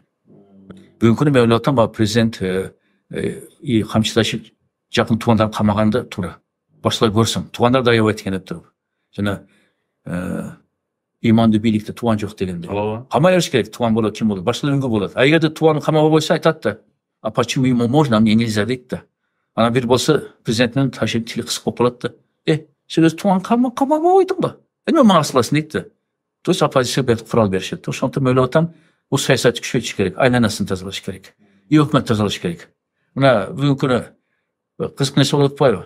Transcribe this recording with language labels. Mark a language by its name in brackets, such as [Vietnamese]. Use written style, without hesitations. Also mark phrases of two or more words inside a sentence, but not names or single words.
[Kyrgyz] Бүгүнкү күнү мен ойлоп атам, президент камчылашып жакын туугандарын камаганды туура. Башкалар көрсүн, туугандар да аябайт экен деп туруп. Жана имандуу бийликте тууган жок дегендей. Камай бериш керек, тууган болот, ким болот, башкалар үнгө болот. А эгерде тууганын камага койсо айтат да, [Russian] а почему ему можно, а мне нельзя [Kyrgyz] дейт да. Ана бир болсо президенттин ташып тили кысып коюп калат да. Сен өз тууган камага койдуңбу? Эмне мага асыласың дейт да. [Russian] То есть [Kyrgyz] оппозицияга курал беришет. Ошондуктан мен ойлоп атам, бул саясатты күчөтүш керек, айланасын тазалаш керек. Өкмөт тазалаш керек. Мына бүгүнкү күнү кызык нерсе болуп атпайбы?